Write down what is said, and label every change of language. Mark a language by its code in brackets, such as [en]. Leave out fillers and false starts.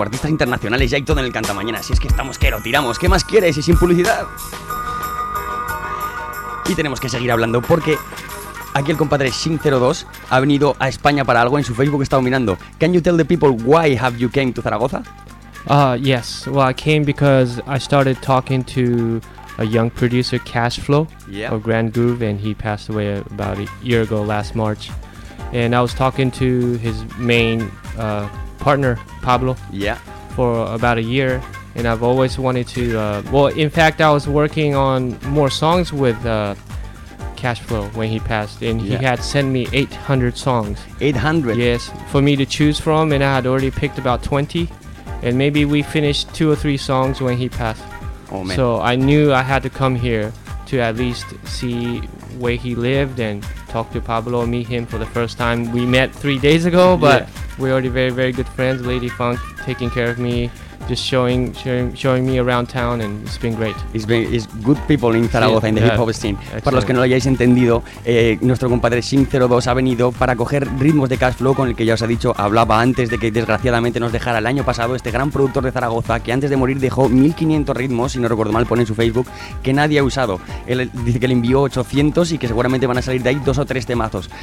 [es] Artistas internacionales, ya hay todo en el Cantamañanas. Si es que estamos que lo tiramos, ¿qué más quieres? Y sin publicidad. Y tenemos que seguir hablando porque aquí el compadre Xing 02 ha venido a España para algo. En su Facebook está dominando. [en] Can you tell the people why have you came to Zaragoza? Yes. Well, I came because I started talking to a young producer, Cashflow, yeah, of Grand Groove, and he passed away about a year ago, last March. And I was talking to his main partner, Pablo, yeah, for about a year. And I've always wanted to... well, in fact, I was working on more songs with... Cashflow when he passed, and yeah, he had sent me 800 songs. 800? Yes, for me to choose from, and I had already picked about 20, and maybe we finished 2 or 3 songs when he passed. Oh man. So I knew I had to come here to at least see where he lived and talk to Pablo, meet him for the first time. We met 3 days ago, but yeah, we're already very, very good friends. Lady Funk taking care of me, just showing me around town, and it's been great. It's good people in Zaragoza, yeah, in the yeah, hip-hop scene. Excellent. [es] Para los que no lo hayáis entendido, nuestro compadre Xing 02 ha venido para coger ritmos de Cashflow, con el que ya os he dicho, hablaba antes de que desgraciadamente nos dejara el año pasado este gran productor de Zaragoza, que antes de morir dejó 1500 ritmos, si no recuerdo mal, pone en su Facebook, que nadie ha usado. Él dice que le envió 800 y que seguramente van a salir de ahí 2 o 3 temazos.